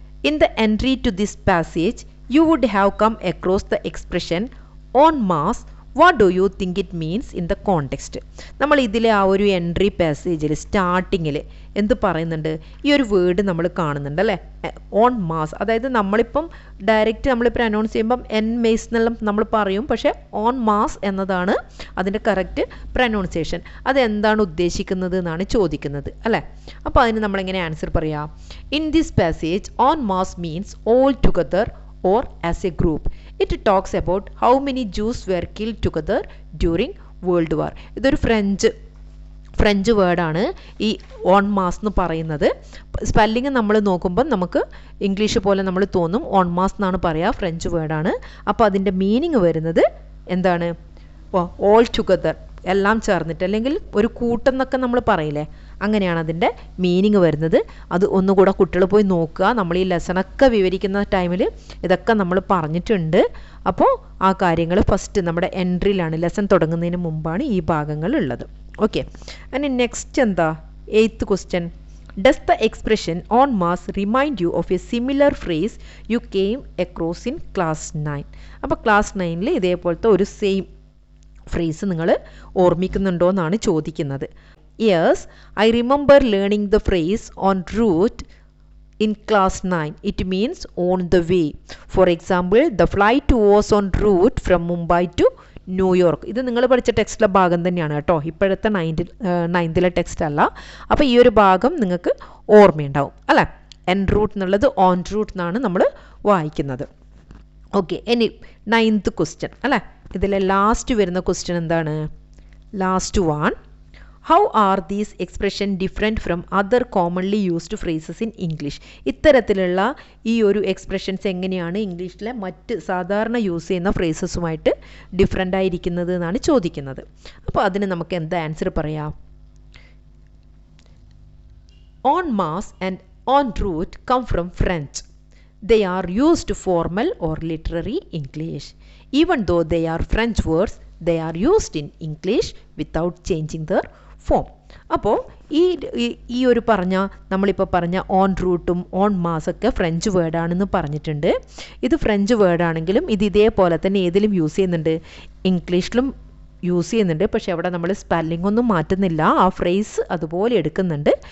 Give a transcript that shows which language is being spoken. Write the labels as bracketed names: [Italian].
[English] In the entry to this passage you would have come across the expression en masse. What do you think it means in the context? [Malayalam] നമ്മൾ ഇതിലെ ആ ഒരു entry പാസേജിൽ സ്റ്റാർട്ടിങ്ങിൽ എന്ത് പറയുന്നുണ്ട്? ഈ ഒരു വേർഡ് നമ്മൾ കാണുന്നുണ്ട്, അല്ലേ? On mass. അതായത് നമ്മളിപ്പം ഡയറക്റ്റ് നമ്മളിപ്പോൾ അനൗൺസ് ചെയ്യുമ്പം എൻ മെയ്സ് എന്നെല്ലാം നമ്മൾ പറയും, പക്ഷേ ഓൺ മാസ് എന്നതാണ് അതിൻ്റെ കറക്റ്റ് പ്രനൗൺസിയേഷൻ. അതെന്താണ് ഉദ്ദേശിക്കുന്നത് എന്നാണ് ചോദിക്കുന്നത്, അല്ലേ? അപ്പോൾ അതിന് നമ്മളെങ്ങനെ ആൻസർ പറയാം? [English] In this passage en masse means all together or as a group. It talks about how many Jews were killed together during World War. [Malayalam] ഇതൊരു ഫ്രഞ്ച് വേർഡാണ് ഈ ഓൺ മാസ് എന്ന് പറയുന്നത്. സ്പെല്ലിങ് നമ്മൾ നോക്കുമ്പോൾ നമുക്ക് ഇംഗ്ലീഷ് പോലെ നമ്മൾ തോന്നും, ഓൺ മാസ് എന്നാണ് പറയുക, ഫ്രഞ്ച് വേർഡാണ്. അപ്പോൾ അതിൻ്റെ മീനിങ് വരുന്നത് എന്താണ്? ഓൾ ടുഗദർ, എല്ലാം ചേർന്നിട്ട്, അല്ലെങ്കിൽ ഒരു കൂട്ടെന്നൊക്കെ നമ്മൾ പറയില്ലേ, അങ്ങനെയാണ് അതിൻ്റെ മീനിങ് വരുന്നത്. അത് ഒന്നുകൂടെ കുട്ടികൾ പോയി നോക്കുക. നമ്മൾ ഈ ലെസണൊക്കെ വിവരിക്കുന്ന ടൈമിൽ ഇതൊക്കെ നമ്മൾ പറഞ്ഞിട്ടുണ്ട്. അപ്പോൾ ആ കാര്യങ്ങൾ ഫസ്റ്റ് നമ്മുടെ എൻട്രിയിലാണ്, ലെസൺ തുടങ്ങുന്നതിന് മുമ്പാണ് ഈ ഭാഗങ്ങൾ ഉള്ളത്. ഓക്കെ, അതിന് നെക്സ്റ്റ് എന്താ, 8th question. [English] Does the expression en masse remind you of a similar phrase you came across in class 9? [Malayalam] അപ്പോൾ ക്ലാസ് 9 ഇതേപോലത്തെ ഒരു സെയിം ഫ്രേസ് നിങ്ങൾ ഓർമ്മിക്കുന്നുണ്ടോ എന്നാണ് ചോദിക്കുന്നത്. [English] Yes, I remember learning the phrase en route in class 9. It means on the way. For example, the flight was en route from Mumbai to New York. [Malayalam] ഇത് നിങ്ങൾ പഠിച്ച ടെക്സ്റ്റിലെ ഭാഗം തന്നെയാണ് കേട്ടോ, ഇപ്പോഴത്തെ 9th ടെക്സ്റ്റ് അല്ല. അപ്പോൾ ഈ ഒരു ഭാഗം നിങ്ങൾക്ക് ഓർമ്മയുണ്ടാവും അല്ലേ. എൻ റൂട്ട് എന്നുള്ളത് ഓൺ റൂട്ട് എന്നാണ് നമ്മൾ വായിക്കുന്നത്. ഓക്കെ, ഇനി 9th ക്വസ്റ്റ്യൻ അല്ലേ. ഇതിലെ ലാസ്റ്റ് വരുന്ന ക്വസ്റ്റ്യൻ എന്താണ്, last one. [English] How are these expression different from other commonly used phrases in English? [Malayalam] ഇത്തരത്തിലുള്ള ഈ ഒരു എക്സ്പ്രഷൻസ് എങ്ങനെയാണ് ഇംഗ്ലീഷിലെ മറ്റ് സാധാരണ യൂസ് ചെയ്യുന്ന ഫ്രേസസുമായിട്ട് ഡിഫറെൻ്റ് ആയിരിക്കുന്നത് എന്നാണ് ചോദിക്കുന്നത്. അപ്പോൾ അതിന് നമുക്ക് എന്താ ആൻസർ പറയാം? [English] En masse and en route come from French. They are used formal or literary English. Even though they are French words, they are used in English without changing their form. [Malayalam] അപ്പോൾ ഈ ഒരു നമ്മളിപ്പോൾ പറഞ്ഞ on റൂട്ടും on മാസൊക്കെ French വേർഡാണെന്ന് പറഞ്ഞിട്ടുണ്ട്. ഇത് French വേർഡാണെങ്കിലും ഇത് ഇതേപോലെ തന്നെ ഏതിലും യൂസ് ചെയ്യുന്നുണ്ട്, ഇംഗ്ലീഷിലും യൂസ് ചെയ്യുന്നുണ്ട്. പക്ഷേ അവിടെ നമ്മൾ സ്പെല്ലിംഗ് ഒന്നും മാറ്റുന്നില്ല, ആ ഫ്രേസ് അതുപോലെ എടുക്കുന്നുണ്ട്.